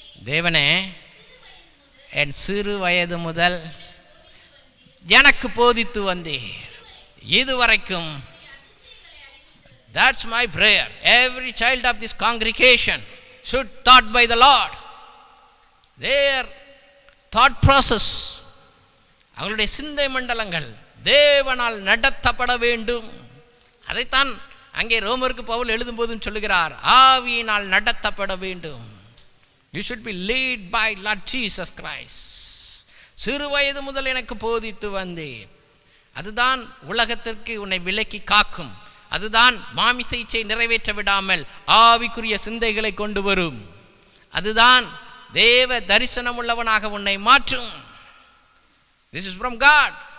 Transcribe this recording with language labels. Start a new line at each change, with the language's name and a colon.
Tamil: தேவனே, என் சிறு வயது முதல் எனக்கு போதித்து வந்தீர் இதுவரைக்கும்.
English: That's my prayer. Every child of this congregation should taught by the Lord. Their thought process,
Tamil: அவங்களுடைய சிந்தை மண்டலங்கள் தேவனால் நடத்தப்பட வேண்டும். அதைத்தான் அங்கே ரோமருக்கு பவுல் எழுதும்போதும் சொல்லுகிறார், ஆவியினால் நடத்தப்பட வேண்டும்.
English: You should be led by Lord Jesus Christ.
Tamil: சிறு வயது முதல் எனக்கு போதித்து வந்தேன். அதுதான் உலகத்திற்கு உன்னை விலக்கி காக்கும். அதுதான் மாமிச இச்சை நிறைவேற்ற விடாமல் ஆவிக்குரிய சிந்தைகளை கொண்டு வரும். அதுதான் தேவ தரிசனம் உள்ளவனாக உன்னை மாற்றும்.
English: This is from God.